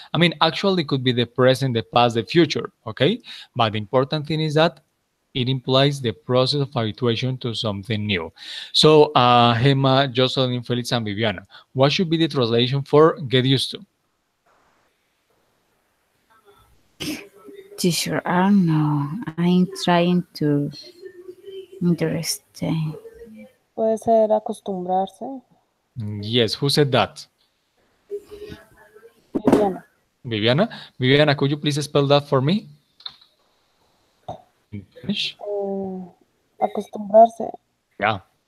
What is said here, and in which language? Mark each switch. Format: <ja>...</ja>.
<en>I mean, actually it could be the present, the past, the future. Okay, but the important thing is that it implies the process of habituation to something new. So, Gemma, Jocelyn, Felix, and Viviana, what should be the translation for get used to? Teacher, I don't know. I'm trying to understand.</en> <es>Puede ser acostumbrarse.</es> <en>Yes, who said that? Viviana. Viviana? Viviana, could you please spell that for me? in Spanish?</en> <es>Acostumbrarse.</es> <en>Yeah.</en>